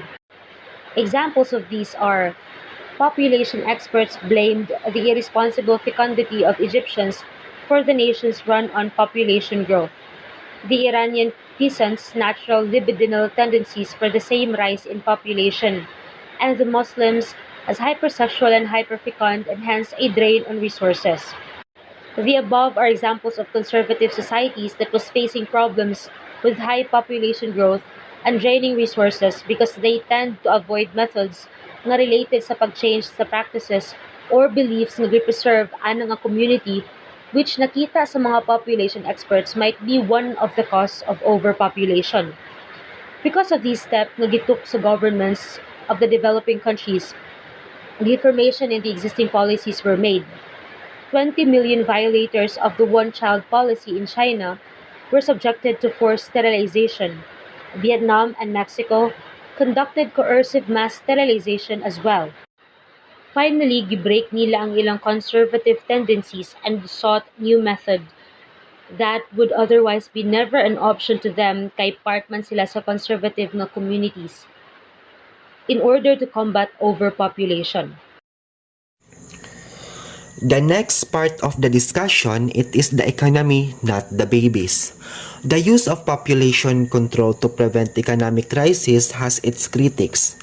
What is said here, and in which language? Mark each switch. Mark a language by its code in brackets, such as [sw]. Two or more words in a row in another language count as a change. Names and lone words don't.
[en] Examples of these are population experts blamed the irresponsible fecundity of Egyptians for the nation's run on population growth, the Iranian peasants' natural libidinal tendencies for the same rise in population, and the Muslims as hypersexual and hyperfecund and hence a drain on resources. The above are examples of conservative societies that was facing problems with high population growth and draining resources because they tend to avoid methods [ceb] nga related sa pag-change sa [en] practices or beliefs [ceb] nga preserve ana nga [en] community, which [ceb] nakita sa mga [en] population experts might be one of the cause of overpopulation. Because of these steps [ceb] nga gituk sa [en] governments of the developing countries, the information in the existing policies were made. 20 million violators of the one-child policy in China were subjected to forced sterilization. Vietnam and Mexico conducted coercive mass sterilization as well. Finally, [ceb] gibreak nila ang ilang [en] conservative tendencies and sought new method that would otherwise be never an option to them [ceb] kay part man sila sa [en] conservative nga communities in order to combat overpopulation. The next part of the discussion, it is the economy, not the babies. The use of population control to prevent economic crisis has its critics.